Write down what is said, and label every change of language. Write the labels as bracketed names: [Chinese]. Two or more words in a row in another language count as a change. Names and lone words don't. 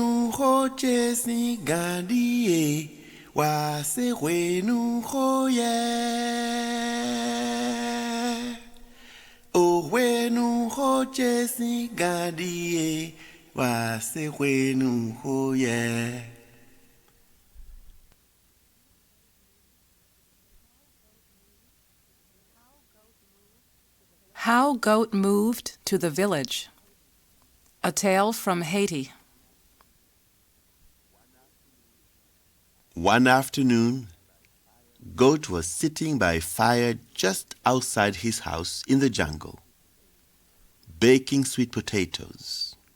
[English] ho chesi gandie wa se wenu ho ye. O wenu ho chesi gandie wa se wenu ho ye. How Goat Moved to the Village. A Tale from Haiti. One afternoon, Goat was sitting by a fire just outside his house in the jungle, baking sweet potatoes.